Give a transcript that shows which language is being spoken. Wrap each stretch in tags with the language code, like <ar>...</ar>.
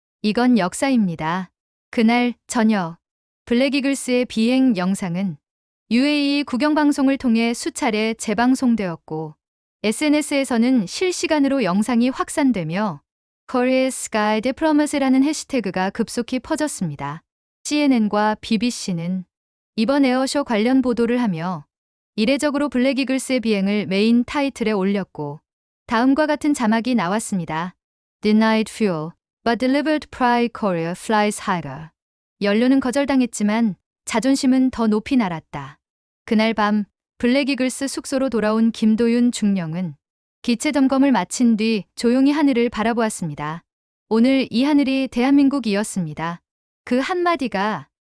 <ko>이건 역사입니다. 그날 저녁 블랙 이글스의 비행 영상은 UAE 국영방송을 통해 수차례 재방송되었고 SNS에서는 실시간으로 영상이 확산되며 Korea's Sky Diplomacy라는 해시태그가 급속히 퍼졌습니다. CNN과 BBC는 이번 에어쇼 관련 보도를 하며 이례적으로 블랙 이글스의 비행을 메인 타이틀에 올렸고 다음과 같은 자막이 나왔습니다.</ko> <en>Denied fuel, but delivered pride Korea flies higher.</en> <ko>연료는 거절당했지만 자존심은 더 높이 날았다. 그날 밤 블랙 이글스 숙소로 돌아온 김도윤 중령은 기체 점검을 마친 뒤 조용히 하늘을 바라보았습니다. 오늘 이 하늘이 대한민국이었습니다. 그 한마디가</ko>